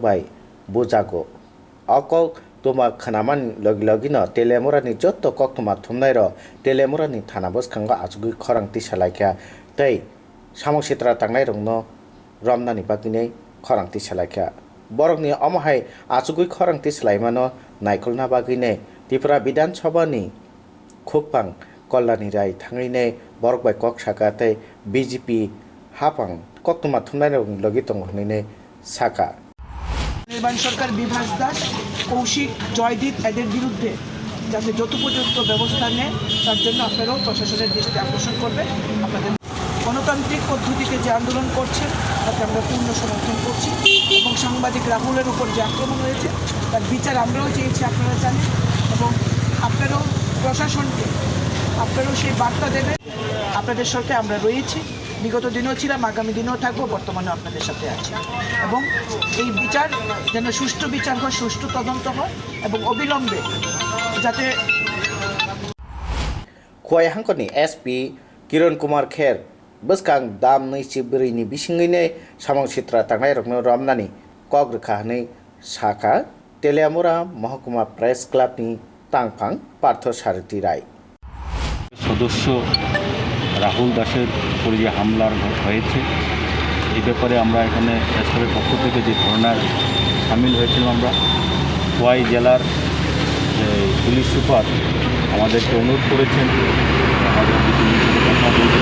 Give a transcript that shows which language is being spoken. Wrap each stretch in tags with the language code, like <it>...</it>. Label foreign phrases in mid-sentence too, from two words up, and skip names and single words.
<brx>बाय बुजागो अकक तुमा खनामान लगी लगिनो तेलेमुरानि जत्तो कक्तुमा थुमनाय र तेलेमुरानि थाना बसखांगा आजुगुइ खरांति सालायख्या तै सामुं सित्रा तांनाय रंनो रमनानि बागिनै खरांति सालायख्या बरकनि अमहाय आजुगुइ खरांति सालायमानो नायखलना बागिनै त्रिपुरा विधानसभानि खुकपां कल्याणी राय थांगैने बरक बाय कक साकाते बीजेपी हापां कक्तुमा थुमनाय लगी तंगहनैने साका</brx> <bn>নির্বাণ সরকার বিভাস দাস কৌশিক জয়দীপ এদের বিরুদ্ধে যাতে যথোপযুক্ত ব্যবস্থা নেয় তার জন্য আপনারাও প্রশাসনের দৃষ্টি আকর্ষণ করবে। আপনাদের গণতান্ত্রিক পদ্ধতিতে যে আন্দোলন করছেন তাতে আমরা পূর্ণ সমর্থন করছি এবং সাংবাদিক রাহুলের উপর যে আক্রমণ হয়েছে তার বিচার আমরাও চেয়েছি, আপনারা জানেন, এবং আপনারাও প্রশাসনকে আপনারাও সেই বার্তা দেবেন। আপনাদের সাথে আমরা রয়েছি, বিগত দিনেও ছিলাম, আগামী দিনেও থাকবো, বর্তমানে আপনাদের সাথে আছি এবং এই বিচার যেন সুষ্ঠু বিচার হয়, সুষ্ঠু তদন্ত হয় এবং অবিলম্বে যাতে</bn> <brx>खुवाई हांखनि एसपी किरण कुमार खेर बसकां दाम नैसिब्रैनि बिसिङैनो सामं सित्रा तांनाय रकनो रमनानि कक रोखाहनै साका तेलियामुरा महकुमा</brx> <en>press club</en> <brx>तांफां पार्थ सारथी राय</brx> <bn>সদস্য রাহুল দাসের উপর যে হামলার হয়েছে এই ব্যাপারে আমরা এখানে প্রেসক্লাবের পক্ষ থেকে যে ধর্নার সামিল হয়েছিলাম আমরা খোয়াই জেলার পুলিশ সুপার আমাদেরকে অনুরোধ করেছেন আমাদের কথা বলতে।</bn>